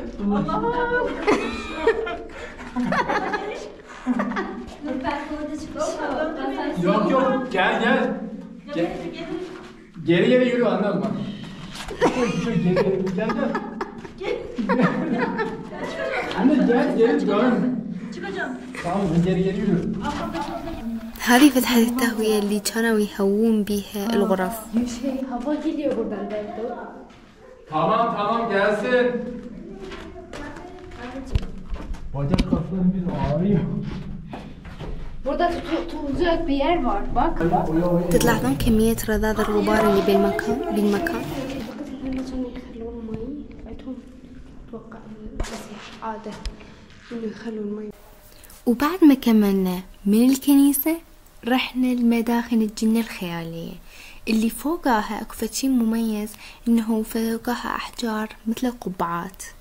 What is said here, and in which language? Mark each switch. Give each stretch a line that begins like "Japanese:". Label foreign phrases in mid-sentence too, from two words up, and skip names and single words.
Turkish: Dur ben orada çıkışım. Yok yok gel gel. Geri geri yürü anladın mı? Geri gel gel. Anne gel dön. Çıkacağım. Tamam geri yürü.
Arabic: هذه فتحة التهوية اللي كانوا يهوون بيها الغرف.
Turkish: Şey, hava geliyor buradan belki. Tamam gelsin. Bacak kaslarım bir ağrıyor. Burada tutulacak bir yer var bak.
Arabic: تلاحظون كمية رذاذ الغبار اللي بالمكان. اتوقع عادة انه يخلوا المي. وبعد ما كملنا من الكنيسة رحنا لمداخن الجنة الخيالية اللي فوقها اكو شي مميز، انه فوقها احجار مثل القبعات.